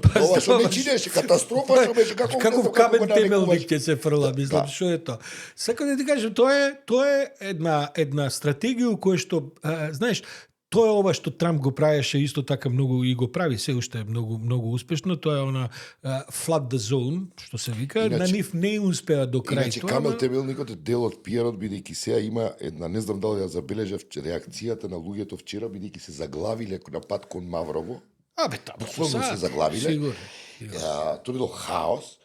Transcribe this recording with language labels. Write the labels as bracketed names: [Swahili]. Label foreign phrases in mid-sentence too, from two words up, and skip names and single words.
[Macedonian] Ова што не чинеше катастрофа, што беше како камен темелник ќе се фрла, мислам, што е тоа. Сакам да ти кажам, тоа е една стратегија која што, знаеш, тоа е ова што Трамп го правеше исто така многу и го прави се уште многу успешно, тоа е она [English] flood the zone, [Macedonian] што се вика, на нив не успеа до крај тоа. Камен темелникот е дел од пиарот, бидејќи сега има една, не знам дали ја забележав, реакцијата на луѓето вчера, бидејќи се заглавиле на пат кон Маврово. Буквално се заглавиле. Тоа било хаос.